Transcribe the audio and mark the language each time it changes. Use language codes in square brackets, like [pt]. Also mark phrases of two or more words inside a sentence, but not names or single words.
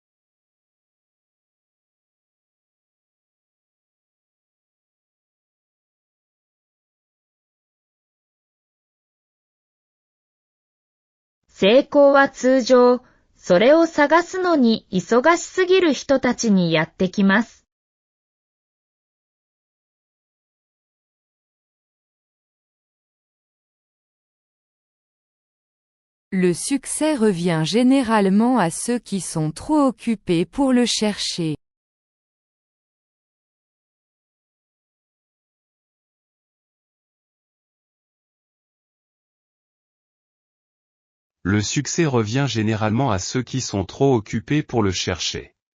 [ja] « 成功は通常、それを探すのに忙しすぎる人たちにやってきます。」 [fr] Le succès revient généralement à ceux qui sont trop occupés pour le chercher. Le succès revient généralement à ceux qui sont trop occupés pour le chercher.